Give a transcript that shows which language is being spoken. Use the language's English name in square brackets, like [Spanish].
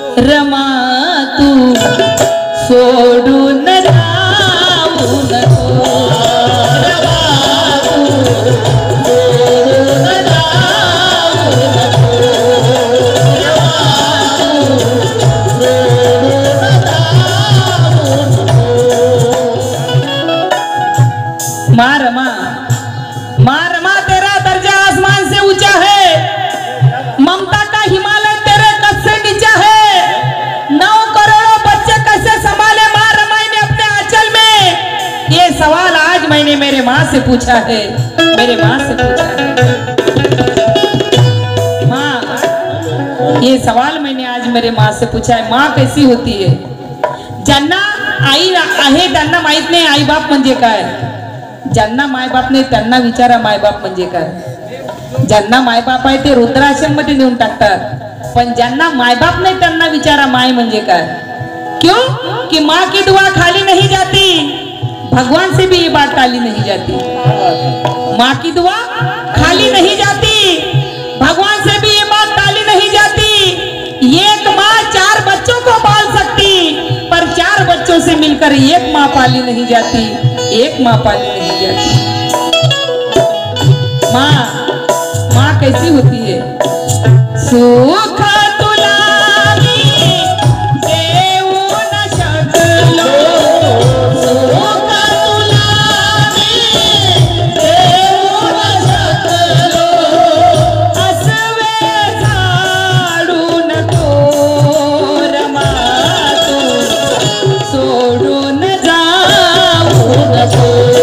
[Marathi] रमा तू सोडून जाऊ नको, रमा तू सोडून जाऊ नको, रमा तू सोडून जाऊ नको। [Hindi] माँ रमा तेरा दर्जा आसमान से ऊंचा है, ममता का हिमालय तेरे कद से नीचा है। 9 करोड़ों बच्चे कैसे संभाले माँ रमाई ने अपने आंचल में, ये सवाल आज मैंने मेरे माँ से पूछा है, मेरे माँ से पूछा है। माँ, ये सवाल मैंने आज मेरे माँ से पूछा है, माँ कैसी होती है। [Marathi] ज्यांना आई आहे त्यांना माहित नाही आई बाप म्हणजे काय, ज्यांना मायबाप नाही त्यांना विचारा मायबाप म्हणजे काय। ज्यांना मायबाप आहे ते रुद्राश्रम मध्ये नेऊन टाकतात, पण ज्यांना मायबाप नाही त्यांना विचारा माय म्हणजे काय। [Hindi] क्यों कि माँ की दुआ खाली नहीं जाती, भगवान से भी ये बात टाली नहीं जाती। माँ की दुआ खाली नहीं जाती, भगवान से भी ये बात टाली नहीं जाती। एक माँ 4 बच्चों को पाल सकती, पर 4 बच्चों से मिलकर एक माँ पाली नहीं जाती, एक माँ पाली नहीं जाती। माँ कैसी होती है। [Marathi] सुख तुला मी देऊ न शकलो, सुख तुला मी देऊ न शकलो, असवे जाडू नको रमा तू सोडून जाऊ नको,